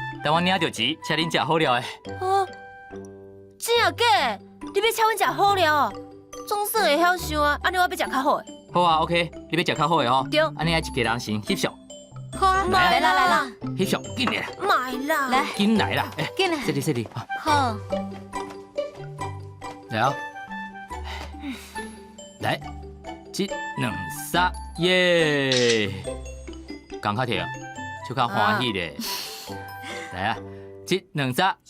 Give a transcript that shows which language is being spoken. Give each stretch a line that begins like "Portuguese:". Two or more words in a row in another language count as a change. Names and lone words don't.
Min Nan Chinese: 等我领着钱，请恁食好料的。真啊假？你要请阮食好料哦？总算会晓想啊！安尼我要食较好的。好啊 ，OK， 你要食较好的哦。对。安尼一家人先翕相。好啊，来啦！翕相，紧来啦！买啦！来，紧来啦！紧来！这里，好。来啊！来，一、两、三，耶！讲较甜，就较欢喜咧。来啊！一、两、三，耶！